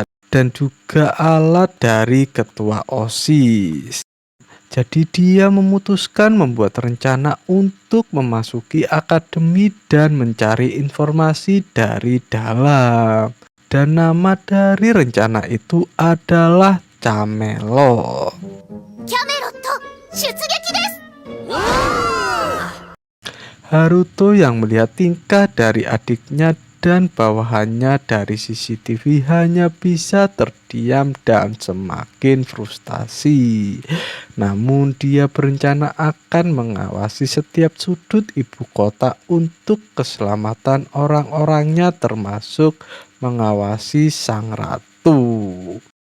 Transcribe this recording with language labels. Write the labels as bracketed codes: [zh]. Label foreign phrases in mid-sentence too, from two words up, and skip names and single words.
[id] Dan juga alat dari ketua OSIS. Jadi dia memutuskan membuat rencana untuk memasuki akademi dan mencari informasi dari dalam. Dan nama dari rencana itu adalah Camelot. [ja] キャメロット出撃です。 [id] Haruto yang melihat tingkah dari adiknya dan bawahannya dari CCTV hanya bisa terdiam dan semakin frustasi. Namun dia berencana akan mengawasi setiap sudut ibu kota untuk keselamatan orang-orangnya, termasuk mengawasi sang ratu.